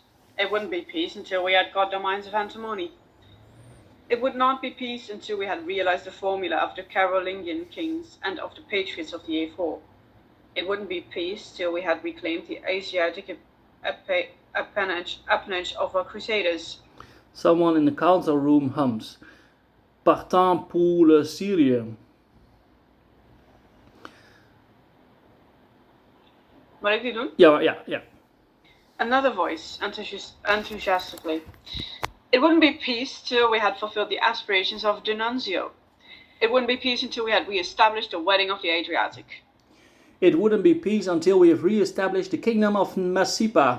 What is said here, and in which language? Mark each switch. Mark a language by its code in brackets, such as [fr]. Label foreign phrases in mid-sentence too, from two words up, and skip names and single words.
[en] It wouldn't be peace until we had got the mines of antimony. It would not be peace until we had realized the formula of the Carolingian kings and of the patriots of the A4. It wouldn't be peace till we had reclaimed the Asiatic appanage of our crusaders. Someone in the council room hums. [fr] Partant pour le Syrie. [nl] Moet ik die doen? Ja. [en] Another voice, enthusiastically. It wouldn't be peace till we had fulfilled the aspirations of the nuncio. It wouldn't be peace until we had re-established the wedding of the Adriatic. It wouldn't be peace until we have re-established the kingdom of Masipa.